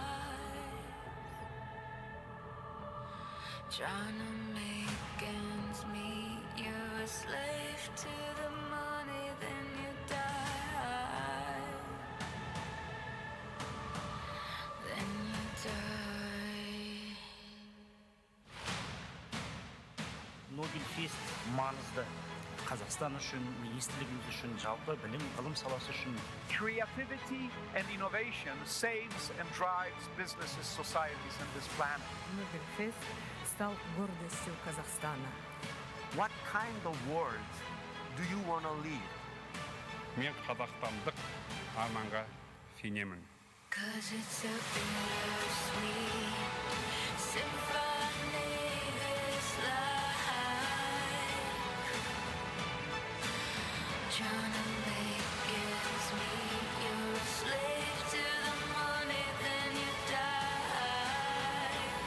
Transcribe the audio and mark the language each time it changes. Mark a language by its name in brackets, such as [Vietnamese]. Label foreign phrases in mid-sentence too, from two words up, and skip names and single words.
[English] Trying to make ends meet, you're a slave to the money, then you die. Then you die. [Kazakh] Nobel Fest маңызды. Kazakhstan үшін, министрлігіміз үшін, жалпы білім, ғылым саласы үшін. [English] Creativity and innovation saves and drives businesses, societies, and this planet. [Russian] Nobel Fest стал гордостью Казахстана. [English] What kind of world do you want to leave? [Kazakh] Мен қазақстандық арманға сенемін. [English] 'Cause it's a bittersweet symphony, this life. Trying to make ends meet. You're a slave to the money, then you die.